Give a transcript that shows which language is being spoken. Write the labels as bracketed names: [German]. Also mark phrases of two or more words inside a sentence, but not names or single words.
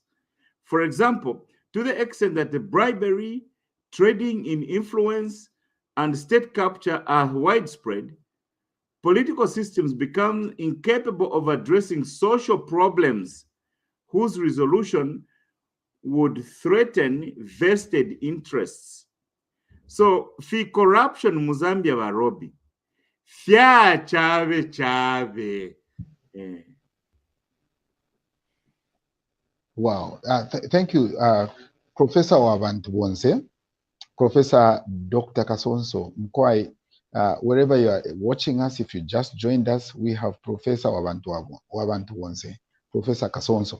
[English] For example, to the extent that the bribery, trading in influence, and state capture are widespread, political systems become incapable of addressing social problems whose resolution would threaten vested interests. [Bemba] So, fi corruption muzambia barobi, fya chave. [English] Wow. Thank you, Professor Wabantu Wonse, Professor Dr. Kasonso Mkwai. Wherever you are watching us, if you just joined us, we have Professor Wabantu Wonse, Professor Kasonso.